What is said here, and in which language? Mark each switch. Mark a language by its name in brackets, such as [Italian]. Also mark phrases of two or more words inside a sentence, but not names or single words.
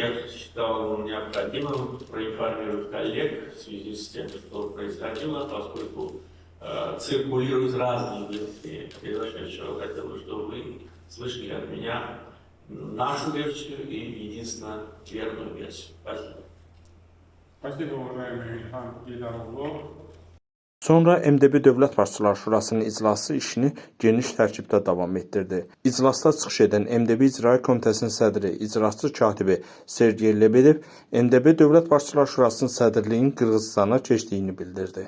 [Russian] Я считал необходимым проинформировать коллег в связи с тем, что происходило, поскольку циркулируют разные версии произошедшего. Хотел бы, чтобы вы слышали от меня нашу версию и единственно верную версию. Спасибо. Спасибо, уважаемый Ильхам Гейдаровлу. [Azerbaijani] Sonra MDB Dövlət Başçılar Şurasının iclası işini geniş tərkibdə davam etdirdi. İclasda çıxış edən MDB İcra Komitəsinin sədri, icraçı katibi Sergey Lebedev, MDB Dövlət Başçılar Şurasının sədrliyinin Qırğızstana keçdiyini bildirdi.